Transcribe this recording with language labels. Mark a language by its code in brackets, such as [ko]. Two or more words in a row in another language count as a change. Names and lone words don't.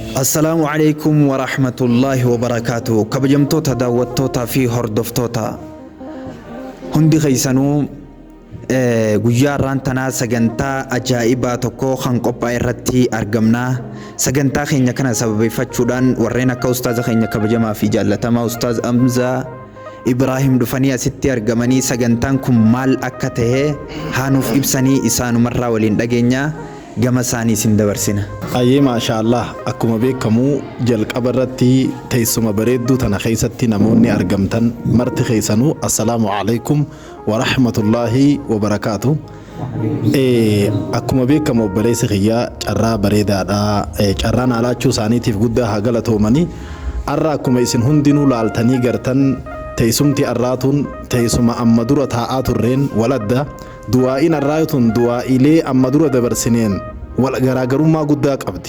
[ar] السلام عليكم ورحمة الله وبركاته. [om] kabajamtootaa jaallatamtootaa fi hordoftootaa hundi keessanuu guyyaarraan tanaa sagantaa ajaa'ibaa tokko kan qophaa'e irratti argamna. Sagantaa keenya kana sababeeffachuudhaan warreen akka ustaaza keenya kabajamaa fi jaallatamaa ustaaz Amza Ibrahim dhufanii asitti argamanii sagantaan kun maal akka ta'e haanuuf ibsanii isaanumarraa waliin dhageenya gama isaanii isin dabarsina. Ayyee maashaallah akkuma beekamu jalqaba irratti teessuma bareedduu tana keessatti namoonni argamtan marti keessanuu [ar] السلام عليكم ورحمة الله وبركاته. [om] Akkuma beekamu obboleessi kiyyaa carraa bareedaadha. Carraan alaachuu isaaniitiif guddaa haa galatoomanii. Arra akkuma isin hundinuu laaltanii gartan teessumti arraatuun teessuma amma dura taa'aa turreen waladda. Du'aa'iin arraatun du'aa'ilee amma dura dabarsineen wal garaagarummaa guddaa qabdi.